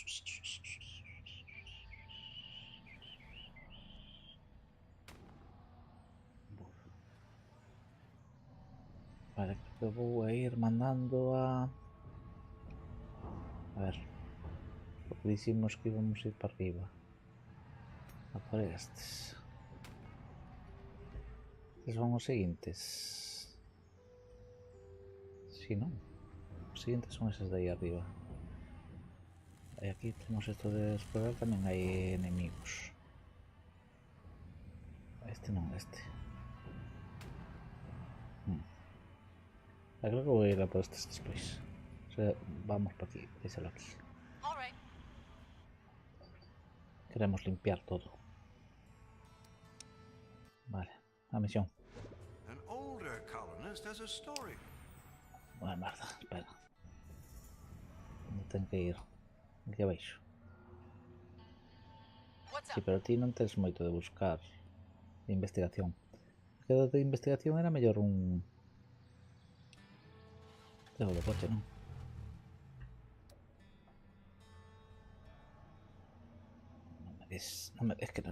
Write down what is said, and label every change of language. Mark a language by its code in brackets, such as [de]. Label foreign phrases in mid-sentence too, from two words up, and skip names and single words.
[es] Vale, creo que voy a ir mandando a... A ver. Porque dijimos que íbamos a ir para arriba. [gl] A por estes. Estes son os seguintes. Si, non? Os seguintes son esos de aí arriba. E aquí temos esto de explorar, tamén hai enemigos. Este non, este. [es] Creo que voy a ir a por estos después. O sea, vamos para aquí, díselo aquí. [en] All right. [es] Queremos limpiar todo. Vale, la misión. [en] An older colonist has a story. [es] Buena merda, espera. ¿Dónde tengo que ir? [gl] Aquí abaixo. [en] What's [es] Sí, [en] up? [gl] pero ti non tens moito de buscar de investigación. Que do de investigación era mellor un... [es] Dejo de coche, [gl] non? Non me des... Non me des que non...